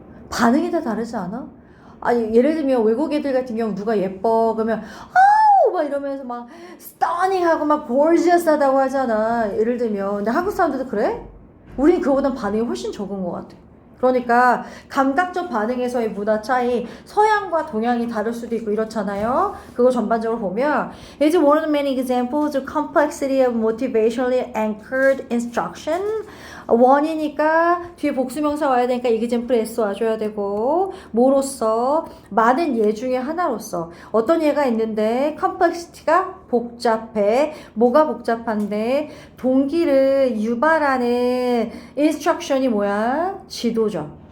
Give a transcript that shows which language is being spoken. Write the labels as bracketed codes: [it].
[ko] 반응이 다 다르지 않아? 아니, 예를 들면 외국 애들 같은 경우 누가 예뻐 그러면 아우 막 이러면서 막 스터닝하고 막 gorgeous하다고 하잖아. 예를 들면. 근데 한국 사람들도 그래? 우린 그거보단 반응이 훨씬 적은 것 같아. 그러니까 감각적 반응에서의 문화 차이, 서양과 동양이 다를 수도 있고 이렇잖아요. 그거 전반적으로 보면 [en] It's one of the many examples of complexity of motivationally anchored instruction. [ko] 원이니까 뒤에 복수명사 와야 되니까 example s 와줘야 되고, 뭐로서? 많은 예 중에 하나로서. 어떤 예가 있는데 complexity가 복잡해. 뭐가 복잡한데? 동기를 유발하는 instruction이 뭐야? 지도죠.